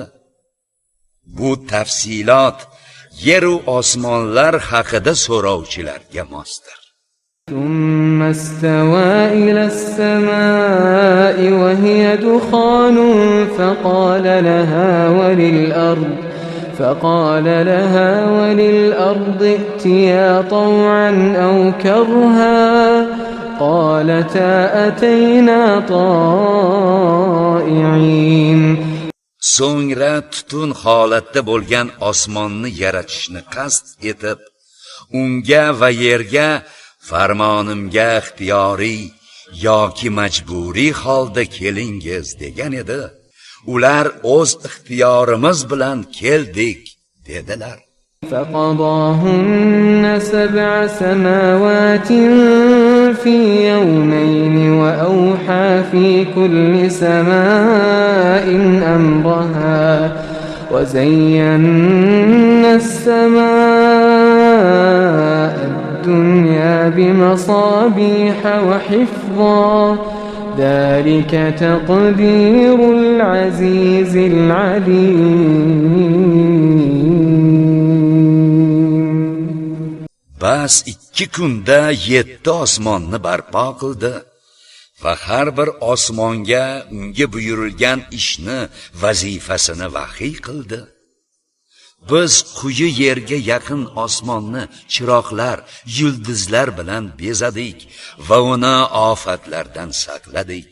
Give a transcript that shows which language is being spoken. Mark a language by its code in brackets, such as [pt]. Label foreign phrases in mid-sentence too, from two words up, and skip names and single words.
[uz] Bu tafsilot yer va osmonlar haqida so'rovchilarga mosdir. [ar] ثم استوى إلى السماء وهي دخان فقال لها وللأرض ائتيا طوعا أو كرها قالتا أتينا طائعين. [uz] So'ngra tutun holatda bo'lgan osmonni yaratishni qasd etib, unga va yerga farmonimga ixtiyoriy yoki majburiy holda kelingiz degan edi. Ular o'z ixtiyorimiz bilan keldik dedilar. [ar] فقضاهن 7 سماوات في يومين وأوحى في كل سماء أمرها وزينا السماء الدنيا بمصابيح وحفظا ذلك تقدير العزيز العليم. [uz] Bas 2 kunda 7 osmonni barpo qildi va har bir osmonga unga buyurilgan ishni, vazifasini vahiy qildi. Biz quyi yerga yaqin osmonni chiroqlar, yulduzlar bilan bezadik va uni ofatlardan saqladik.